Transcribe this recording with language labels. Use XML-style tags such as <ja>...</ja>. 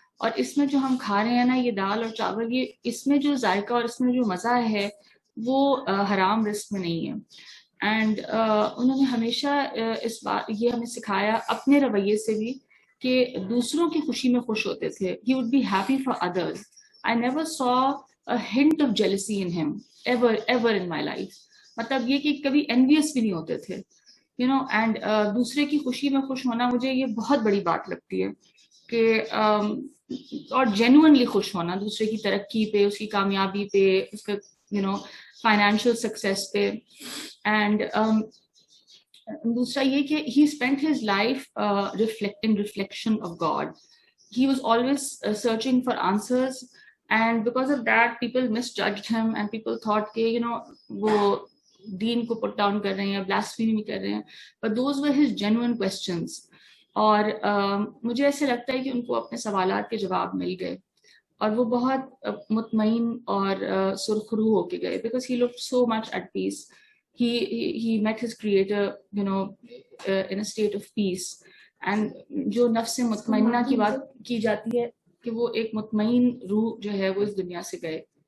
<ur>اور اس میں جو ہم کھا رہے ہیں نا یہ دال اور چاول، یہ اس میں جو ذائقہ اور اس میں جو مزہ ہے وہ حرام رزق میں نہیں ہے. اینڈ انہوں نے ہمیشہ اس بات یہ ہمیں سکھایا اپنے رویے سے بھی کہ دوسروں کی خوشی میں خوش ہوتے تھے.</ur> <en>He would be happy for others. I never saw a hint of jealousy in him ever in my life.</en> <ur>مطلب یہ کہ کبھی envious بھی نہیں ہوتے تھے اینڈ دوسرے کی خوشی میں خوش ہونا مجھے یہ بہت بڑی بات لگتی ہے کہ اور جینوئنلی خوش ہونا دوسرے کی ترقی پہ، اس کی کامیابی پہ، اس کا فائنینشیل سکسیس پہ. اینڈ دوسرا یہ کہ</ur> <en>he spent his life reflection of God. He was always searching for answers, and because of that people misjudged him and people thought</en> <ur>کہ وہ دین کو پٹ ڈاؤن کر رہے ہیں</ur> <en>یا blasphemy کر رہے ہیں. But those were his genuine questions.</en> <ur>اور مجھے ایسے لگتا ہے کہ ان کو اپنے سوالات کے جواب مل گئے اور وہ بہت مطمئن اور سرخرو ہو کے گئے</ur> <en>because he looked so much at peace. He met his creator in a state of peace.</en> <ur>And جو نفس مطمئنہ کی بات کی جاتی ہے کہ وہ ایک مطمئن روح جو ہے وہ اس دنیا سے گئے.</ur>